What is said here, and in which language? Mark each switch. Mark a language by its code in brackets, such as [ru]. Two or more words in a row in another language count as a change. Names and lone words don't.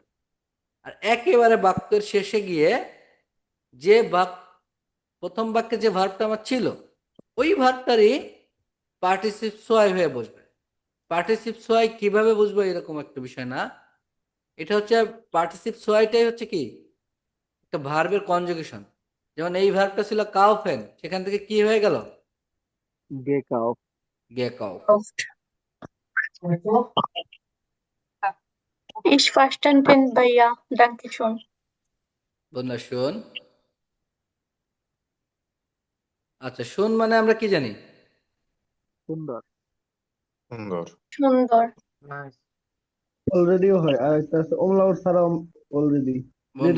[bn] আর একেবারে বাক্যের শেষে গিয়ে যে প্রথম বাক্যে যে ভার্বটা আমার ছিল ওই ভার্বটারই [de] Partizip zwei [bn] হয়ে বসবে। [de] Partizip zwei [bn] কিভাবে বুঝবো এরকম একটা বিষয় না, এটা হচ্ছে [de] Partizip zwei [bn] হচ্ছে কি একটা ভার্বের কনজুগেশন। যেমন এই ভার্বটা ছিল কাউফেন, সেখান থেকে কি হয়ে গেল? গেকাউফ। গেকাউফ। [de] Ich verstanden ভাইয়া, danke schon. [bn] বন্ধু শোন। আচ্ছা, শোন মানে আমরা কি জানি? সুন্দর। সুন্দর। সুন্দর। নাইস। অলরেডিও হয় আর একটা আছে ওমলাউট ছাড়া অলরেডি বন্ধু